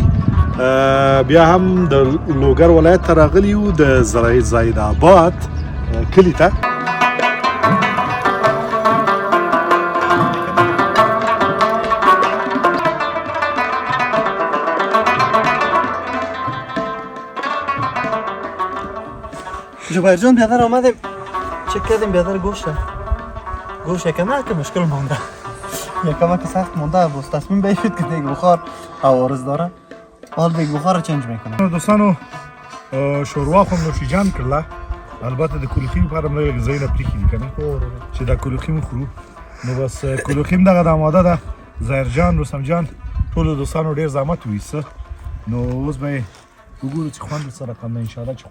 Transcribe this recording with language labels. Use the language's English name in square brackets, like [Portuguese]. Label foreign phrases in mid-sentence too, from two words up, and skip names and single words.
[Pashto] بیا هم د لوګر ولایت ته راغلي یو د زاید آباد کلي ته. [Persian] جبیر جان بیادر آمدیم چک کردیم بیادر گوشت یکم که مشکل مونده یکم که سخت مونده باز تصمیم بگیرید که دیگه بخار عوارض داره حال دیگه بخار رو چنج میکنم. [Pashto] دوستانو شوروا خو نوشیجان کړله البته د کلوخیم لپاره موږ یو ځای نه پریښي دي که نه چې دا کلوخیم خورو نو بس کلوخیم دغه د آماده ده. ظاهر جان رستم جان ټولو دوستانو ډېر زحمت وایسته نو اوس به یې وګورو چې خوند سره کوم ده انشاءالله چې خوندور وي.